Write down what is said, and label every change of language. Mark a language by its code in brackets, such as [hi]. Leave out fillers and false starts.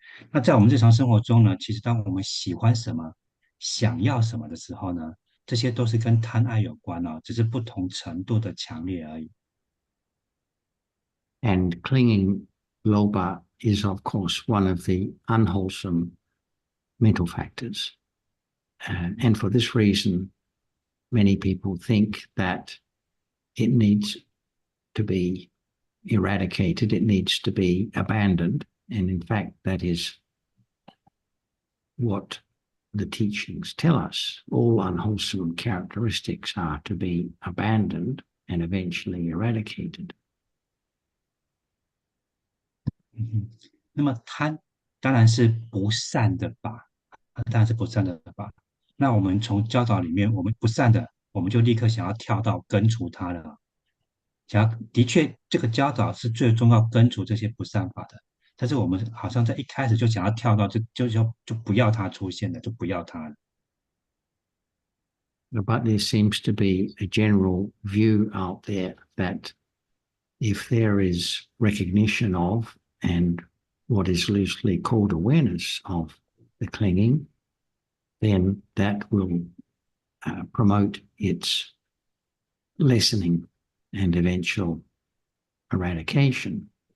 [zh] 那在我们日常生活中呢，其实当我们喜欢什么、想要什么的时候呢，这些都是跟贪爱有关哦，只是不同程度的强烈而已。 [en] And clinging, Lobha, is of course one of the unwholesome mental factors. And for this reason, many people think that it needs to be eradicated, it needs to be abandoned. And in fact, that is what the teachings tell us. All unwholesome characteristics are to be abandoned and eventually eradicated. [zh] 那么贪当然是不善的法，当然是不善的法。那我们从教导里面，我们不善的，我们就立刻想要跳到根除它了。的确，这个教导是最终要根除这些不善法的。但是我们好像在一开始就想要跳到，就不要它出现了，就不要它了。 [en] But there seems to be a general view out there that if there is recognition of and what is loosely called awareness of the clinging, then that will promote its lessening and eventual eradication.